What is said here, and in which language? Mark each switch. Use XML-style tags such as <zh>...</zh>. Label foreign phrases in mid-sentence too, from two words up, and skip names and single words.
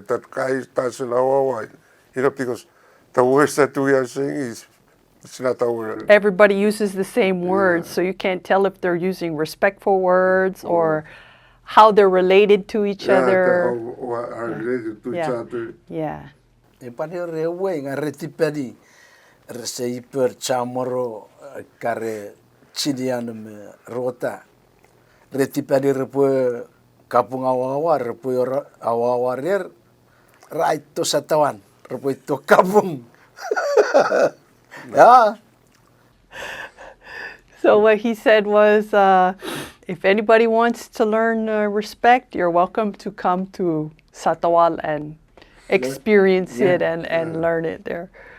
<en>That guy doesn't Awoowoo. Because the words that we are saying is it's not our. Everybody uses the same words, so you can't tell if they're using respectful words or how they're related to each other. Are related to each Yeah. other. Yeah.</en> <stw>E pani re ue nga re tipeni re se iper chamoro kare chiniana me rota. Re tipeni re pue kapung Awoowoo re pue Awoowoo rer rai to Satawal re pue to kapung.</stw> <en>Yeah. So what he said was, if anybody wants to learn respect, you're welcome to come to Satawal and experience it and learn it there.</en>